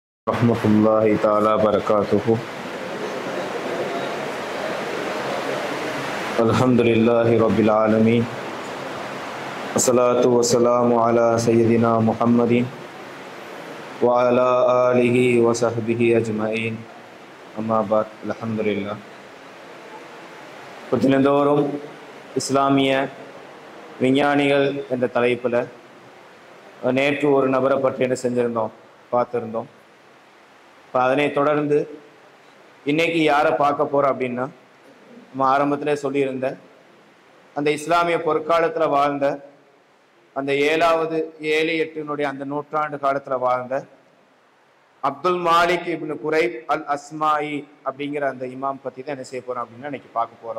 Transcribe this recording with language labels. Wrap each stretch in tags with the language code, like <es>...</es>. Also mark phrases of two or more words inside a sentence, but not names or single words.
<ar>رحمة الله تعالى وبركاته الحمد لله رب العالمين. الصلاة والسلام على سيدنا محمد وعلى آله وصحبه أجمعين. أما بعد الحمد لله.</ar> <ta>தினந்தோறும் இஸ்லாமிய விஞ்ஞானிகள் என்ற தலைப்பில் நேற்று ஒரு நபரை பற்றி என்ன செஞ்சுருந்தோம், பார்த்துருந்தோம். இப்போ அதனை தொடர்ந்து இன்னைக்கு யாரை பார்க்க போகிறோம் அப்படின்னா, நம்ம ஆரம்பத்திலே சொல்லியிருந்த அந்த இஸ்லாமிய பொற்காலத்தில் வாழ்ந்த அந்த 7 அந்த நூற்றாண்டு காலத்தில் வாழ்ந்த அப்துல் மாலிக் இப்னு குரைப் அல் அஸ்மாயி அப்படிங்கிற அந்த இமாம் பற்றி தான் என்ன செய்ய போகிறோம் அப்படின்னா இன்னைக்கு பார்க்க போகிறோம்.</ta>